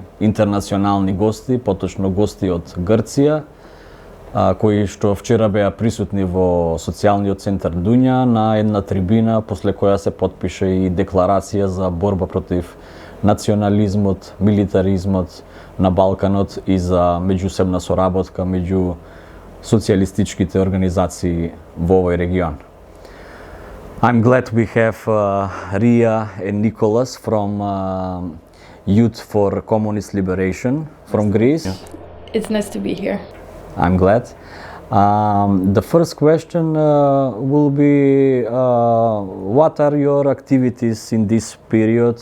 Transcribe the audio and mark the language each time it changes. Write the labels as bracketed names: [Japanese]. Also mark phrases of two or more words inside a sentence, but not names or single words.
[Macedonian] интернационални гости, поточно гости од Грција, кои што вчера беа присутни во социјалниот центар Дунја на една трибина, после која се потпише и декларација за борба против национализмот, милитаризмот на Балканот и за меѓусебна соработка меѓу социјалистичките организации во овој регион. [English] I'm glad we have Ria and Nikos from Youth for Communist Liberation from Greece. It's nice to be here. I'm glad. The first question will be, what are your activities in this period?